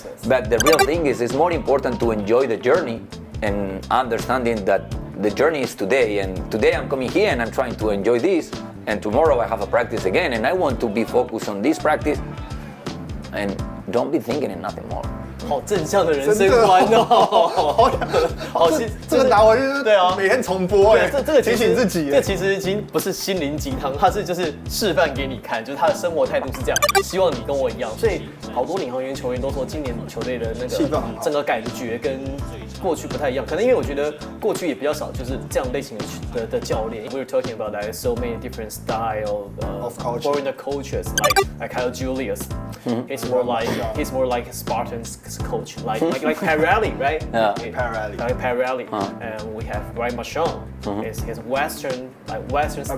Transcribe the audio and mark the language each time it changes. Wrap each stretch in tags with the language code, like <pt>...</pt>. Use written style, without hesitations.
<en>But the real thing is it's more important to enjoy the journey and understanding that the journey is today. And today I'm coming here and I'm trying to enjoy this. And tomorrow I have a practice again and I want to be focused on this practice. And don't be thinking in nothing more.</en> <zh>好正向的人生观哦，好，这个拿回去对啊，每天重播哎，这个提醒自己，这其实已经不是心灵鸡汤，它是就是示范给你看，就是他的生活态度是这样，希望你跟我一样。所以好多领航员球员都说，今年球队的那个整个感觉跟过去不太一样，可能因为我觉得过去也比较少就是这样类型的教练。</zh> <en>We were talking about that so many different style of foreign coaches like Kyle Julius. He's more like a Spartans coach, like Pirelli, right? Yeah, Pirelli. Like Pirelli. And we have Ryan Marchand. His Western style.</en>